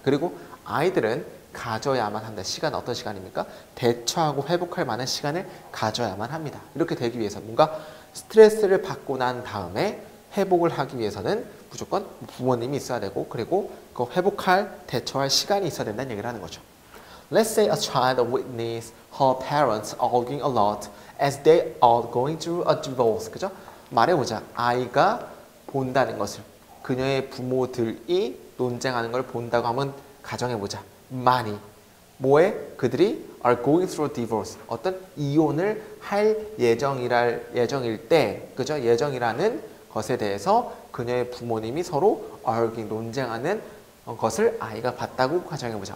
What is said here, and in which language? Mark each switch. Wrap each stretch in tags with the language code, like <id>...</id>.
<ko>그리고 아이들은 가져야만 한다. 시간 어떤 시간입니까? 대처하고 회복할 만한 시간을 가져야만 합니다. 이렇게 되기 위해서 뭔가 스트레스를 받고 난 다음에 회복을 하기 위해서는 무조건 부모님이 있어야 되고 그리고 그 회복할 대처할 시간이 있어야 된다는 얘기를 하는 거죠.</ko> <en>Let's say a child witness her parents arguing a lot as they are going through a divorce.</en> <ko>그죠? 말해보자. 아이가 본다는 것을 그녀의 부모들이 논쟁하는 걸 본다고 하면 가정해보자. 많이 뭐에 그들이</ko> <en>are going through divorce</en> <ko>어떤 이혼을 할 예정일 때 그죠? 예정이라는 것에 대해서 그녀의 부모님이 서로 arguing 논쟁하는 것을 아이가 봤다고 가정해보자.</ko>